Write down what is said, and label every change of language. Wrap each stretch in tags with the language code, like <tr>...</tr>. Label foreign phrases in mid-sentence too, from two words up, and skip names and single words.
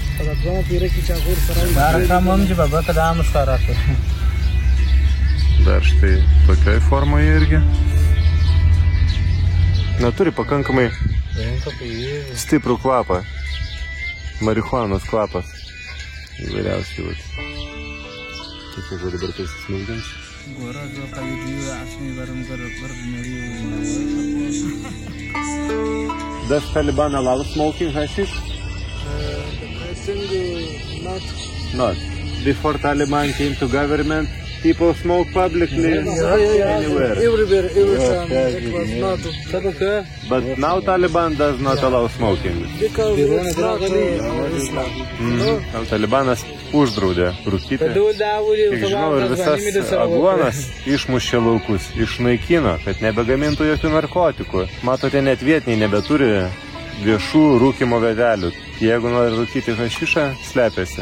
<lt>Dar štai tokioj formoje irgi. Na, turi pakankamai stiprų kvapą. Marihuanos kvapas. Įvairiausiai vat. Tiesiog dabar tai smilgins.</lt> <en>Does Taliban allow smoking hashish? I think not. Not. Before Taliban came to government, people smoke publicly anywhere. Everywhere, every time. Yes, It was not. But now Taliban does not allow smoking. Because it's not Islam.</en> <lt>Now Talibanas uždraudė rūkyti. Kiek žinau, ir visas aguonas išmušė laukus, išnaikino, kad nebegamintų jokių narkotikų. Matote, net vietiniai nebeturi viešų rūkimo vietelių. Jeigu nori rūkyti hašišą, slepiasi.</lt>